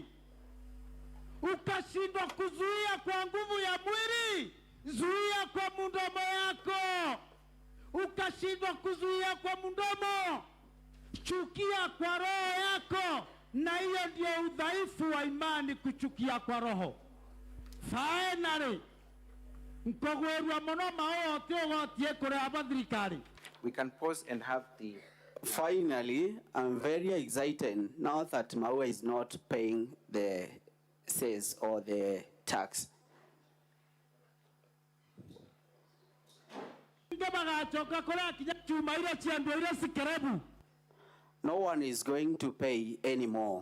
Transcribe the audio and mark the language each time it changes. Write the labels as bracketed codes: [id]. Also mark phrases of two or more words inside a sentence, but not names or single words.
[sw] Ukashindwa kuzuia kwa nguvu ya mwili, zuia kwa mdomo yako. Ukashindwa kuzuia kwa mdomo, chukia kwa roho yako, na hiyo ndio udhaifu wa imani, kuchukia kwa roho. [guz] Finally, mkogwerwa mono mao tiogotie kure abathirikari. [en] We can pause and have the... Finally, I'm very excited now that Maua is not paying the cess or the tax. No one is going to pay anymore.